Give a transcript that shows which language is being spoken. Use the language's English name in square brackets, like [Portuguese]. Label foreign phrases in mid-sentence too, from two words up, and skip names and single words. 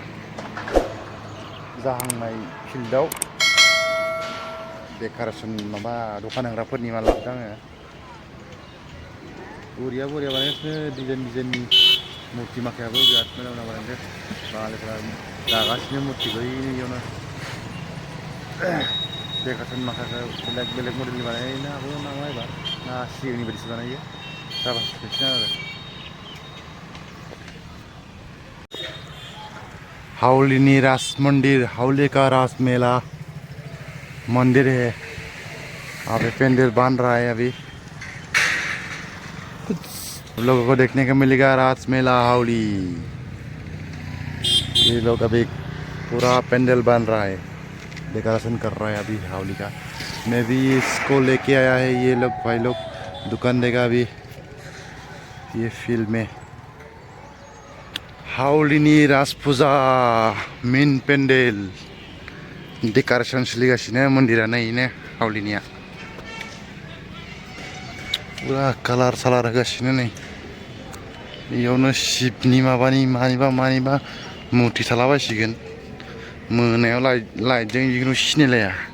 [Bodo] जाहांनाय फिल्डआव डेक'रेसन माबा दखान होग्राफोरनि माल लाबोदों आङो बरिया बानायगासिनो डिजाइननि मुर्ति माखायाबो बिराद मोजां बानायदों बाङालिफोरा दागासिनो मुर्तिखौ इयावनो डेक'रेसन माखाखौ बेलेग मडेलनि बानायनो हागौ नामा एबार ना सिगांनि बायदिसो बानायो जाबासो मिथिसिगोन आरो [Hindi] हावलिनी राज मंदिर हावली का राज मेला मंदिर है अभी पेंडल बन रहा है अभी लोगों को देखने को मिलेगा राज मेला हावली ये लोग अभी पूरा पेंडल बन रहा है डेकोरेशन कर रहा है अभी हावली का मैं भी इसको लेके आया है ये लोग भाई लोग दुकान देगा अभी ये फील्ड में [Bodo] हावलिनी राज फुजा [English] main pandal decoration [Bodo] सोलिगासिनो मन्दिरा नैनो हावलिनिया पुरा कालार सालार होगासिनो नै बेयावनो शिबनि मानिबा मुर्ति थालाबायसिगोन मोनायाव लाइटजों जिखुनु सिनायलाया